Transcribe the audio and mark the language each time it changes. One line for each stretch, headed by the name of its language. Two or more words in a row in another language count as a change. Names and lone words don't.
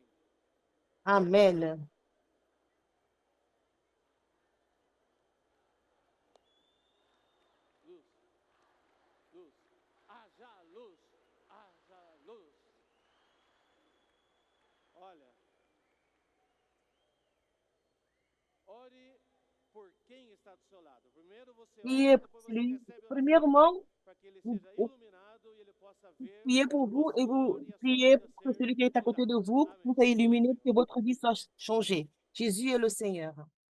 Portuguese: Amen. Luz. Luz. Haja luz. Haja luz. Olha. Ore por quem está do seu lado. Primeiro você
French: Et
Portuguese: ora, depois você
French: celui-
Portuguese: recebe oração
French: premièrement,
Portuguese: para que ele
French: vous,
Portuguese: seja
French: vous
Portuguese: iluminado e ele possa ver
French: priez pour
Portuguese: o
French: vous et
Portuguese: Senhor
French: vous
Portuguese: e a sua
French: priez
Portuguese: vida
French: pour que
Portuguese: ser
French: celui qui est à côté de
Portuguese: mudada.
French: vous,
Portuguese: Amém.
French: vous soyez illuminé, que votre vie soit changée. Jésus est le Seigneur.